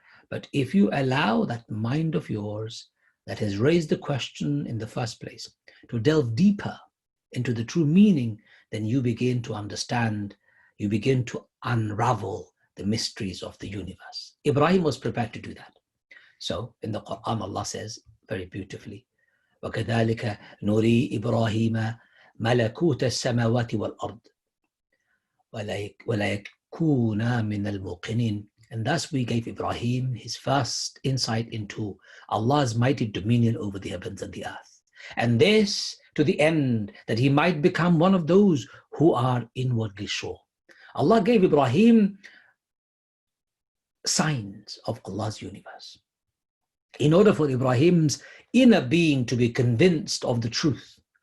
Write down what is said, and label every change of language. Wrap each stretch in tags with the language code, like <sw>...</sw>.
<en>But if you allow that mind of yours that has raised the question in the first place to delve deeper into the true meaning, then you begin to understand, you begin to unravel the mysteries of the universe. Ibrahim was prepared to do that. So in the Quran, Allah says very beautifully,</en> <ar>وَكَذَلِكَ نُرِي إِبْرَاهِيمَ مَلَكُوتَ السَّمَاوَاتِ وَالْأَرْضِ وَلَا يَكُونَ مِنَ الْمُوقِنِينَ.</ar> <en>And thus we gave Ibrahim his first insight into Allah's mighty dominion over the heavens and the earth. And this to the end that he might become one of those who are inwardly sure. Allah gave Ibrahim signs of Allah's universe in order for Ibrahim's inner being to be convinced of the truth.</en>